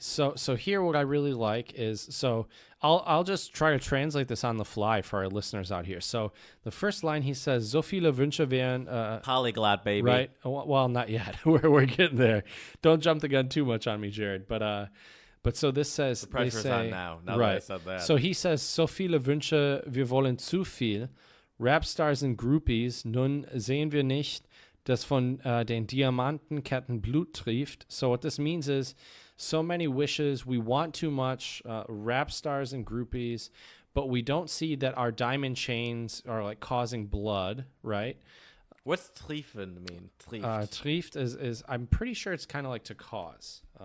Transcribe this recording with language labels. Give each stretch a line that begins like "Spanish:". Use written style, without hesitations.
English: So here, what I really like is, so I'll just try to translate this on the fly for our listeners out here. So the first line, he says,
German: "So viele Wünsche wären."
English: Polyglot, baby. Right. Well, not yet. We're getting there. Don't jump the gun too much on me, Jared. But so this says, the pressure's on now. Now right. that I said that. So he says,
German: "So viele Wünsche, wir wollen zu viel." Rapstars and Groupies, nun sehen wir nicht, dass von den Diamantenketten Blut trieft.
English: So what this means is, so many wishes, we want too much, rap stars and groupies, but we don't see that our diamond chains are like causing blood, right? What's triefen mean? Trieft is I'm pretty sure it's kind of like to cause.